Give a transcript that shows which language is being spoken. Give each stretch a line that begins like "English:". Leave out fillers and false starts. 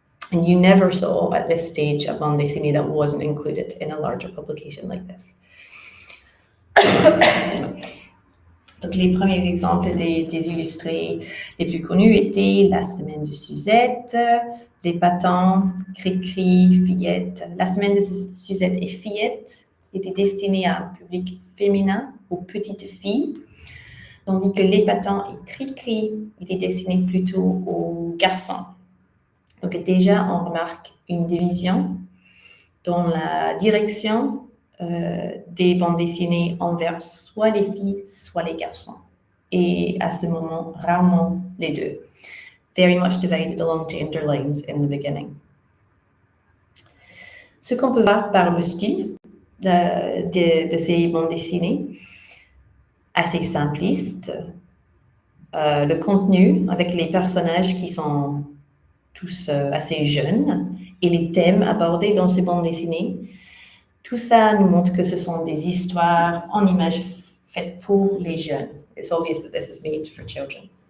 English: And you never saw at this stage a bande dessinée that wasn't included in a larger publication like this.
French: Donc les premiers exemples des illustrés les plus connus étaient La Semaine de Suzette, Les Patins, Cri-Cri, Fillette. La Semaine de Suzette et Fillette était destinée à un public féminin, aux petites filles, tandis que Les Patins et Cri-Cri étaient destinés plutôt aux garçons. Donc déjà, on remarque une division dans la direction des bandes dessinées envers soit les filles, soit les garçons. Et à ce moment, rarement les deux.
English: Very much divided along gender lines in the beginning.
French: Ce qu'on peut voir par le style de ces bandes dessinées, assez simpliste, le contenu avec les personnages qui sont tous assez jeunes, et les thèmes abordés dans ces bandes dessinées, tout ça nous montre que ce sont des histoires en images faites pour les jeunes.
English: It's obvious that this is made for children.